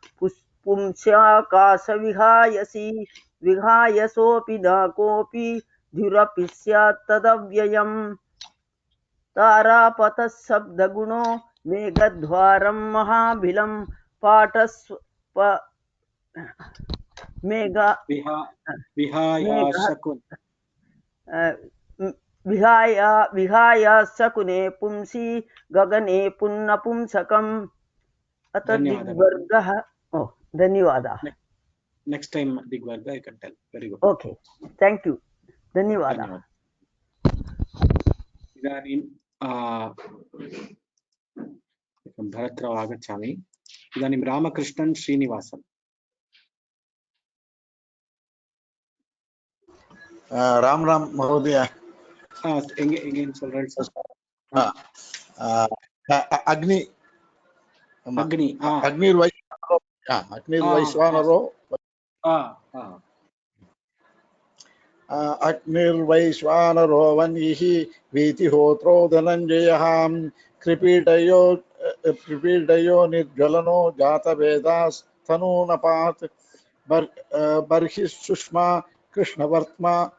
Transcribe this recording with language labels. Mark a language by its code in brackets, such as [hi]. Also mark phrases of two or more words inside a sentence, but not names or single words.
[sa] पुंस्याकाशविहायसी विहायसोऽपि न कोऽपि धुरपि स्यात् तदव्ययम् तारापतः शब्दगुणो मेघद्वारं महाबिलं विहाय शकुने पुंसी गगने पुन्नपुंसकम् अत दिग्वर्गः. धन्यवादः. [en] Next time Digvarga you can tell. Very good. Okay, thank you. [sa] धन्यवादः. इदानीं भरतराव आगच्छामि. इदानीं रामकृष्णन् श्रीनिवासन्. राम महोदय. [ta] எங்கேன்னு சொல்றேன் சார். [sa] अग्निर्वैश्वानरो अग्निर्वैश्वानरो वह्निः वीतिहोत्रो धनञ्जयः कृपीडयो निर्ज्वलनो जातवेदास्तनूनपात् बर्हिः कृष्णवर्त्मा